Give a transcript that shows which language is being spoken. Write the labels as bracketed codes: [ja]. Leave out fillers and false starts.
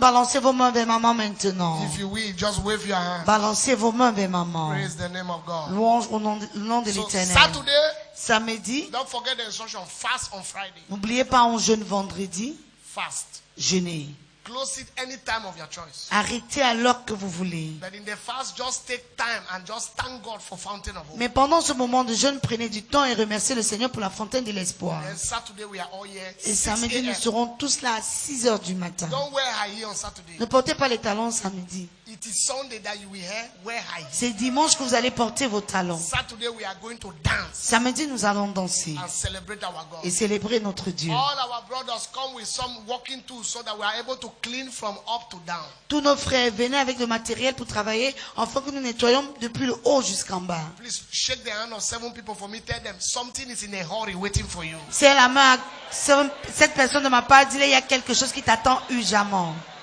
[fr] Balancez vos mains vers maman maintenant. [en] If you will, just wave your hands. [fr] Balancez vos mains vers maman. [en] Praise the name of God. [fr] Louange au nom de [en] So [fr] l'Éternel. [en] Saturday, [fr] Samedi, [en] don't forget the instruction. Fast on Friday. [fr] n'oubliez pas, on jeûne vendredi. [en] Fast. [fr] Jeûnez. [en] Close it any time of your choice. [fr] Arrêtez à l'heure que vous voulez. [en] But in the fast, just take time and just thank God for fountain of hope. [fr] Mais pendant ce moment de jeûne, prenez du temps et remerciez le Seigneur pour la fontaine de l'espoir. [en] And Saturday we are all here. [fr] Et [en] 6 [fr] samedi, nous [en] a.m. [fr] serons tous là à 6 heures du matin. [en] Don't wear high heel on Saturday. [fr] Ne portez pas les talons samedi. [en] It is Sunday that you will wear high heel. [fr] C'est dimanche que vous allez porter vos talons. [en] Saturday we are going to dance [fr] Samedi, nous allons danser [en] and celebrate our God. [fr] et célébrer notre Dieu. [en] All our brothers come with some walking tools so that we are able to clean from up to down. [fr] Tous nos frères venaient avec le matériel pour travailler afin que nous nettoyions depuis le haut jusqu'en bas. [en] Please shake the hand of 7 people for me. Tell them something is in a hurry waiting for you. [fr] C'est la main à cette personne de ma part, dis-le, il y a quelque chose qui t'attend urgemment.